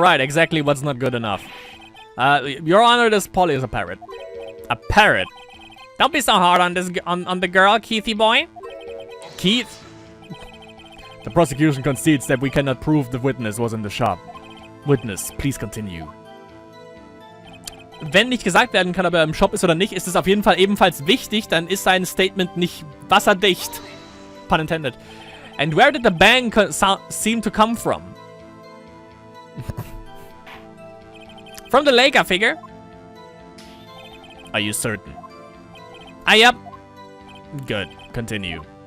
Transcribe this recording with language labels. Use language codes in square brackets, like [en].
[en] Wright, exactly what's not good enough. Your Honor, this Polly is a parrot. A parrot? Don't be so hard on this on the girl, Keithy boy. Keith? The prosecution concedes that we cannot prove the witness was in the shop. Witness, please continue. [de] Wenn nicht gesagt werden kann, ob er im Shop ist oder nicht, ist es auf jeden Fall ebenfalls wichtig, dann ist sein Statement nicht wasserdicht. [en] Pun intended. And where did the bang seem to come from? From the lake, I figure. Are you certain? Yep. Good. Continue.